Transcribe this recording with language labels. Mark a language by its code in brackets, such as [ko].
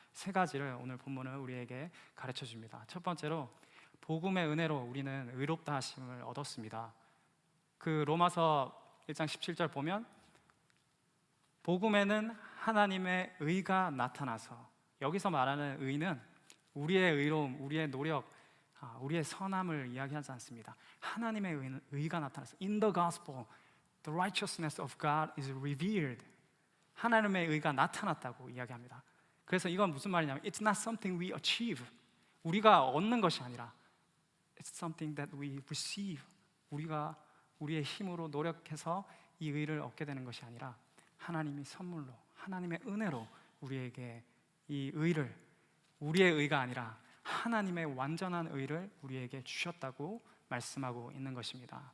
[ko] 세 가지를 오늘 본문은 우리에게 가르쳐 줍니다. 첫 번째로 복음의 은혜로 우리는 의롭다 하심을 얻었습니다. 그 로마서 1장 17절 보면 복음에는 하나님의 의가 나타나서, 여기서 말하는 의는 우리의 의로움, 우리의 노력, 우리의 선함을 이야기하지 않습니다. 하나님의 의가 나타나서, [en] In the gospel, the righteousness of God is revealed. [ko] 하나님의 의가 나타났다고 이야기합니다. 그래서 이건 무슨 말이냐면 [en] It's not something we achieve. [ko] 우리가 얻는 것이 아니라 [en] It's something that we receive. [ko] 우리가 우리의 힘으로 노력해서 이 의를 얻게 되는 것이 아니라 하나님이 선물로, 하나님의 은혜로 우리에게 이 의를, 우리의 의가 아니라 하나님의 완전한 의를 우리에게 주셨다고 말씀하고 있는 것입니다.